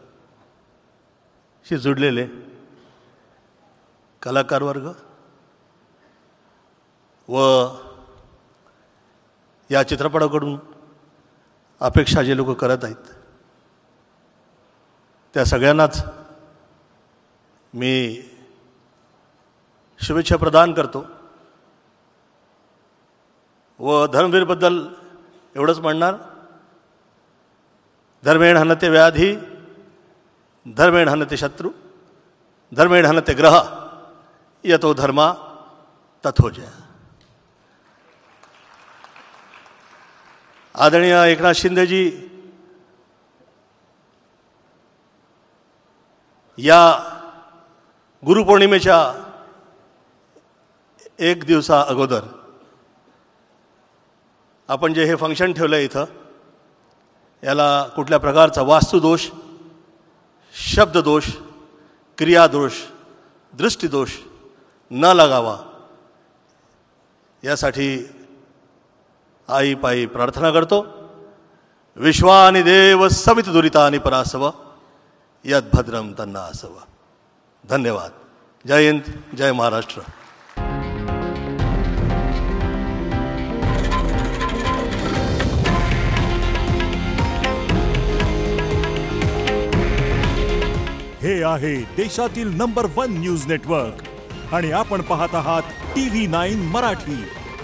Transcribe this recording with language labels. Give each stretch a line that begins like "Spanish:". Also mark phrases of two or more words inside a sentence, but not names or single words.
Marathi: शी जुडलेले कलाकार वर्ग व या चित्रपटाकडून अपेक्षा जे लोक करत आहेत त्या सगळ्यांनाच मी शुभेच्छा प्रदान करतो व धर्मवीरबद्दल एवढंच म्हणणार,
Sanskrit: धर्मेण हनते व्याधी, धर्मेण हनते शत्रु, धर्मेण हनते ग्रह, यतो धर्मा तथो जय.
Marathi: आदरणीय एकनाथ शिंदेजी या गुरुपौर्णिमेच्या एक दिवसा अगोदर आपण जे हे फंक्शन ठेवलं आहे इथं, याला कुठल्या प्रकारचा वास्तुदोष, शब्ददोष, क्रियादोष, दृष्टिदोष न लागावा यासाठी आई पायी प्रार्थना करतो.
Sanskrit: विश्वानि देव सवित दुरितानि परासव यद्भद्रम तन्ना असव.
Marathi: धन्यवाद. जय हिंद, जय महाराष्ट्र. हे आहे देशातील नंबर 1 न्यूज नेटवर्क आणि आपण पाहत आहात TV9 मराठी.